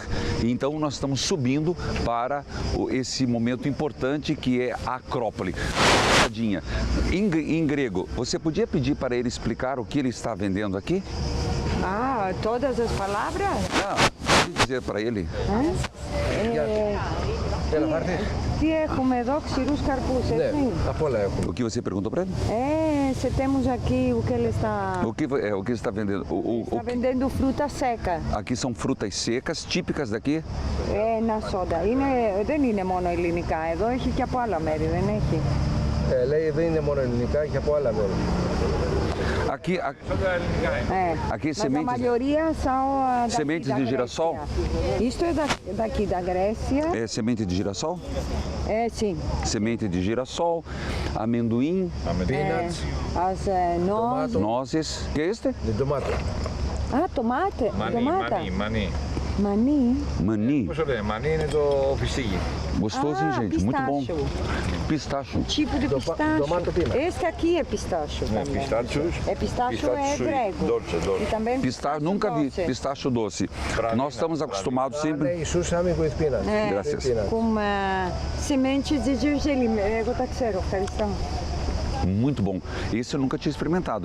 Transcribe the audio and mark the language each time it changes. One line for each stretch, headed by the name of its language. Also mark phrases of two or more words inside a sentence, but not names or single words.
Portuguese: Então, nós estamos subindo para esse momento importante que é a Acrópole. Em grego, você podia pedir para ele explicar o que ele está vendendo aqui? Ah, todas as palavras? Não, pode dizer para ele.
Greek: Τι έχουμε εδώ, ξηρούς καρπούς, έτσι. Από όλα έχουμε.
Portuguese: O que você perguntou para ele? Se temos aqui o que ele está... O que está vendendo? Está vendendo fruta seca. Aqui são frutas secas, típicas daqui?
Greek: Ένα σόντα. Δεν είναι μόνο ελληνικά, εδώ έχει και από άλλα μέρη, δεν έχει. Λέει δεν είναι μόνο ελληνικά, έχει από άλλα μέρη.
Portuguese: Aqui Mas a sementes, maioria são daqui sementes da de Grécia. girassol? Isto é daqui da Grécia. É semente de girassol? Sim. Semente de girassol, amendoim, Peanuts, As nozes. nozes. Que é este? de tomate. Ah, tomate. Tomata.
Greek: Μανί. Mani. Mani. Πώς το λένε, μανί είναι το φιστίκι.
Portuguese: Gostoso, hein, gente? Muito bom. Pistacho. Tipo de pistacho.
English: Tomato peanut.
Portuguese: Este aqui é pistacho também.
Greek: Πιστάτσους.
Portuguese: Pistacho é grego. Dolce. E também Pistacho, nunca vi doce. pistacho doce. Nós estamos acostumados sempre.
Greek: Λέει
English: sesame with peanuts.
Portuguese: Graças. Peanuts. Com sementes de gergelim.
Greek: Εγώ τα ξέρω, ευχαριστώ.
Portuguese: Muito bom. Esse eu nunca tinha experimentado.